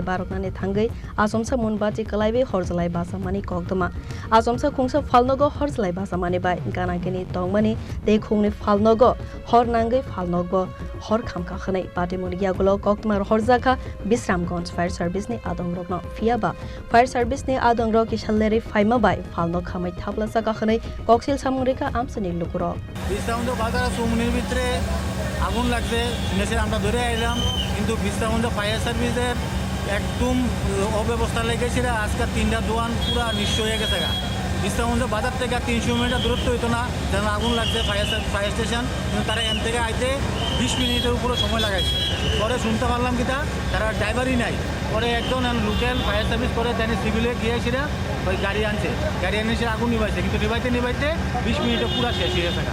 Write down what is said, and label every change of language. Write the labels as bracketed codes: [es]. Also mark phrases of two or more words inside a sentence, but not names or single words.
[trp] Baroknani Thangwi Achomsa Munbati Khlaibi Horjwlai Bachamabai Koktwma Achomsa Khungtham Phalnok Horjwlai Bachamabai Ganakini Tongmani de Khungni Phalnok Hornangwi Phalnok Hor Khamka Khanai Patimwng Yagulo Koktwma Horjaka Bisharamganj [en] fire service [trp] ni Adong rokno Fiaba [en] fire service [trp] ni Adong ro Kishalleri Bachamabai Phalnok Khamwi Thapla Chakha Khuntham Koksil Samurika Amsani Lukuro [bn] বাজার চৌমনির ভিতরে আগুন লাগছে শুনেছি আমরা ধরে আইলাম কিন্তু বিশ্রামগঞ্জ [en] fire service [bn] একদম অব্যবস্থা লেগেছিল আজকে 3টা দোকান পুরো নিশ্চয় হয়ে গেছে বিশ্রামগঞ্জ বাজার থেকে 300 মিটার দূরত্ব হইতো না যেন আগুন লাগছে [en] fire station [bn] কিন্তু তারা এখান থেকে আইতে 20 মিনিটের উপরে সময় লাগাইছে পরে শুনতে পারলাম কি তারা ড্রাইভারই নাই পরে একজন [en] local fire service [bn] করে জানি সিভিলে গিয়েছিল ওই গাড়ি আনছে গাড়ি এনে সে আগুন নিভাইছে কিন্তু নিভাইতে 20 মিনিটে পুরো শেষ হয়ে গেছে